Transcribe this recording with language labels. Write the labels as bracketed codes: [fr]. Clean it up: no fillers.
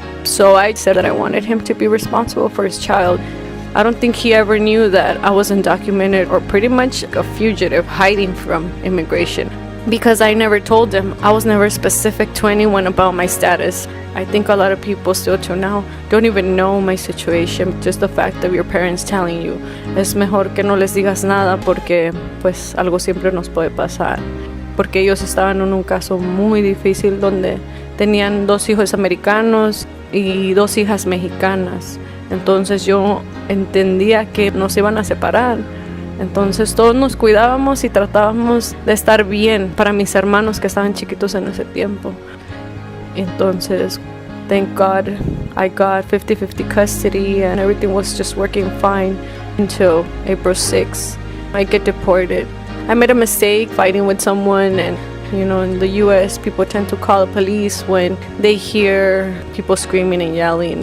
[en] So I said that I wanted him to be responsible for his child. I don't think he ever knew that I was undocumented or pretty much a fugitive hiding from immigration, because I never told him. I was never specific to anyone about my status. I think a lot of people still till now don't even know my situation. Just the fact of your parents telling you, [es] es mejor que no les digas nada porque pues algo siempre nos puede pasar. Porque ellos estaban en un caso muy difícil donde tenían 2 hijos americanos y 2 hijas mexicanas. Entonces yo entendía que nos iban a separar. Entonces todos nos cuidábamos y tratábamos de estar bien para mis hermanos que estaban chiquitos en ese tiempo. [en] Entonces, thank God, I got 50-50 custody and everything was just working fine until April 6th. I get deported. I made a mistake fighting with someone, and in the US, people tend to call the police when they hear people screaming and yelling.